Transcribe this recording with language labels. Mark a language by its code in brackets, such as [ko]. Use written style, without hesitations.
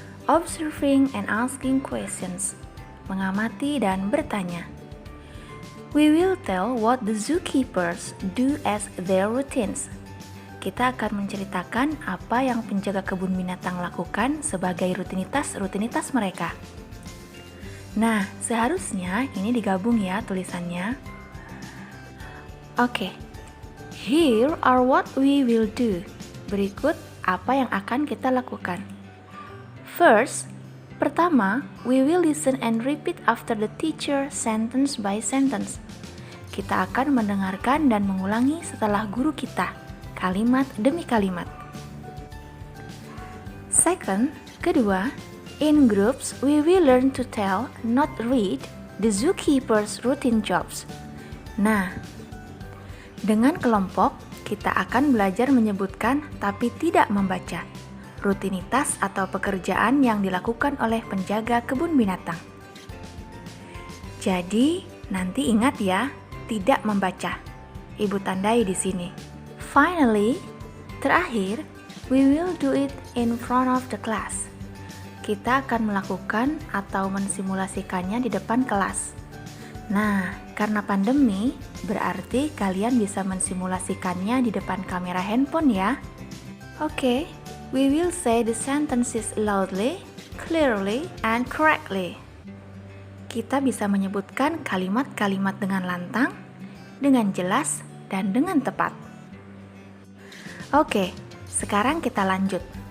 [en] Observing and asking questions. [id] Mengamati dan bertanya. [en] We will tell what the zookeepers do as their routines. [id] Kita akan menceritakan apa yang penjaga kebun binatang lakukan sebagai rutinitas mereka. Nah, seharusnya ini digabung ya tulisannya. Oke. [en] Here are what we will do. [id] Berikut apa yang akan kita lakukan. [en] First, [id] pertama, [en] we will listen and repeat after the teacher sentence by sentence. [id] Kita akan mendengarkan dan mengulangi setelah guru kita, kalimat demi kalimat. [en] Second, [id] kedua, [en] in groups we will learn to tell, not read, the zookeeper's routine jobs. [id] Nah, dengan kelompok, kita akan belajar menyebutkan tapi tidak membaca rutinitas atau pekerjaan yang dilakukan oleh penjaga kebun binatang. Jadi, nanti ingat ya, tidak membaca. Ibu tandai di sini. [en] Finally, [id] terakhir, [en] we will do it in front of the class. [id] Kita akan melakukan atau mensimulasikannya di depan kelas. Nah, karena pandemi, berarti kalian bisa mensimulasikannya di depan kamera handphone ya. [en] Oke, we will say the sentences loudly, clearly, and correctly. [id] Kita bisa menyebutkan kalimat-kalimat dengan lantang, dengan jelas, dan dengan tepat. Oke, sekarang kita lanjut.